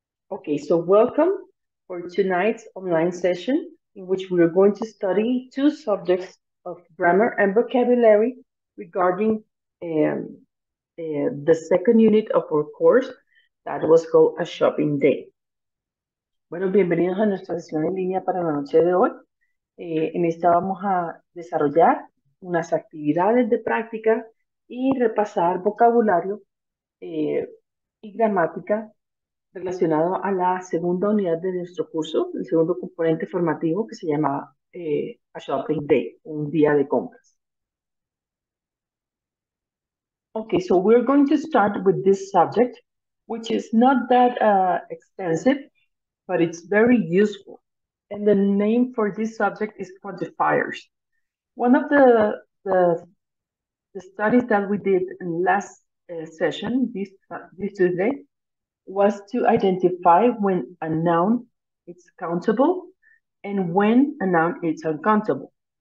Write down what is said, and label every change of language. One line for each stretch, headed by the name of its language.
English: Okay, so welcome for tonight's online session in which we are going to study two subjects of grammar and vocabulary regarding um, the second unit of our course that was called A Shopping Day.
Spanish: Bueno, bienvenidos a nuestra sesión en línea para la noche de hoy. En esta vamos a desarrollar unas actividades de práctica y repasar vocabulario eh, y gramática relacionado a la segunda unidad de nuestro curso, el segundo componente formativo que se llama A Shopping Day, un día de compras.
English: Okay, so we're going to start with this subject, which is not that extensive, but it's very useful. And the name for this subject is quantifiers. One of the studies that we did in last session, this Tuesday, was to identify when a noun is countable and when a noun is uncountable.